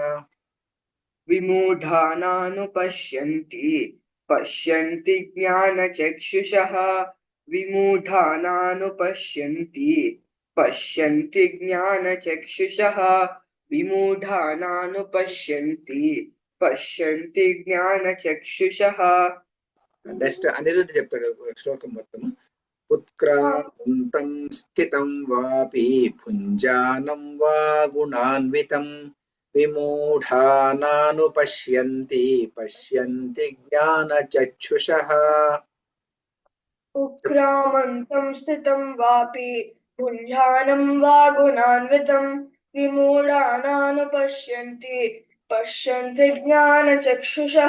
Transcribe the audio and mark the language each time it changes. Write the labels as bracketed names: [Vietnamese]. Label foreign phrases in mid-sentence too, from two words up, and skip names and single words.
[Sanskrit] विमूढानानुपश्यन्ति पश्यन्ति ज्ञानचक्षुषः विमूढानानुपश्यन्ति पश्यन्ति ज्ञानचक्षुषः विमूढानानुपश्यन्ति पश्यन्ति ज्ञानचक्षुषः [Telugu] నెక్స్ట్ అనిరుద్ధ్ చెప్తాడు శ్లోకం మొత్తం. [Sanskrit] उत्क्रामन्तं स्थितं वापि भुञ्जानं वा गुणान्वितं विमूढानानुपश्यन्ति पश्यन्ति ज्ञानचक्षुषः. उत्क्रामन्तं स्थितं वापि भुञ्जानं वा गुणान्वितं विमूढानानुपश्यन्ति पश्यन्ति ज्ञानचक्षुषः.